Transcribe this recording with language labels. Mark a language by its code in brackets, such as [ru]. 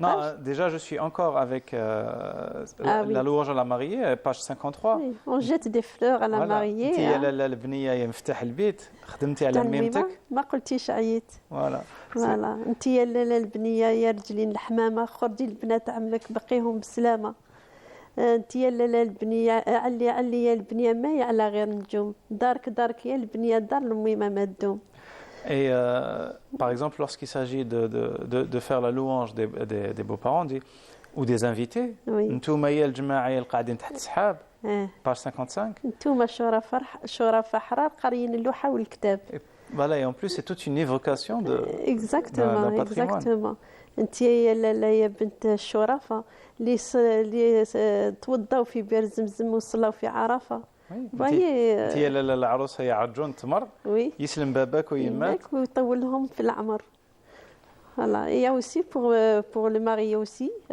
[fr] Non, déjà je suis encore avec la louange à la mariée, page 53. Oui, on jette des fleurs à la mariée. [ar] انت يا لاله البنيه يا مفتاح البيت خدمتي على ميمتك. ما قلتيش عييت. [fr] فوالا. فوالا [ar] انت يا لاله البنيه يا رجلين الحمامه خرجي لبنات عمك بقيهم بسلامه. انت يا لاله البنيه علي يا البنيه ما يعلى غير نجوم دارك يا البنيه دار الميمه ما تدوم. [fr] Et par exemple, lorsqu'il s'agit de faire la louange des beaux-parents, ou des invités, [ar] نتوما يا الجماعه يا القاعدين تحت السحاب, [fr] page 55. [ar] نتوما شرفاء احرار قاريين اللوحه والكتاب. [fr] Voilà, et en plus c'est toute une évocation d'un patrimoine. Exactement. [ar] انت يا لاله يا بنت الشرفاء اللي توضاو في بئر زمزم وصلاو في عرفه. انت يا لاله العروسه يا عرجون تمر يسلم باباك ويماك ويطولهم في العمر. [fr] Voilà. Et il y a aussi pour le marié aussi.